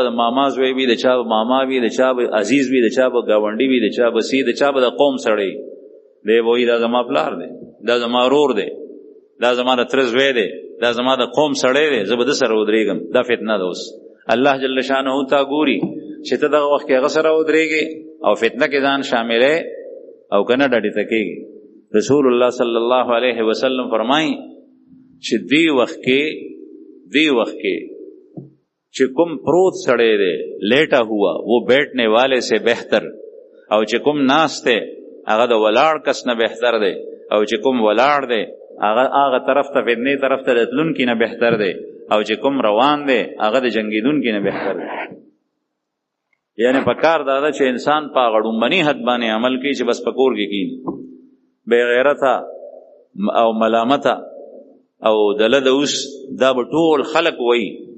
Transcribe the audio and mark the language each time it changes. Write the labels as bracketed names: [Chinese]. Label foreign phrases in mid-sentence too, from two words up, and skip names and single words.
[Pashto] ماما زوی وي د چا به ماما وي د چا به عزیز وي د چا به گاونډي وي د چا به سی د چا به د قوم سړی دی وایي دا زما پلار دی دا زما رور دی دا زما د تره زوی دی دا زما د قوم سړی دی زه به د سره ودرېږم دا فتنه ده اوس الله جل شانه تا ګوري چې ته دغه وخت کې هغه سره ودرېږې او فتنه کې ځان شاملې او که نه ډډې ته کېږي رسول الله صلی الله علیه وسلم فرمایي چې دی وخت کې چې کوم پروت سړی دی [Urdu] لیٹا ہوا وہ بیٹھنے والے سے بہتر [Pashto] او چې کوم ناست دی هغه د ولاړ کس نه بهتر دی او چې کوم ولاړ دی هغه طرف ته فتنې طرف ته راتلونکي نه بهتر دی او چې کوم روان دی هغه د جنګېدونکي نه بهتر دی یعنی په کار دا ده چې انسان په هغه ډومبني حد باندې عمل کوي چې بس په کور کې کښېني بې غیرته او ملامته او دله د اوس دا به ټول خلق وایي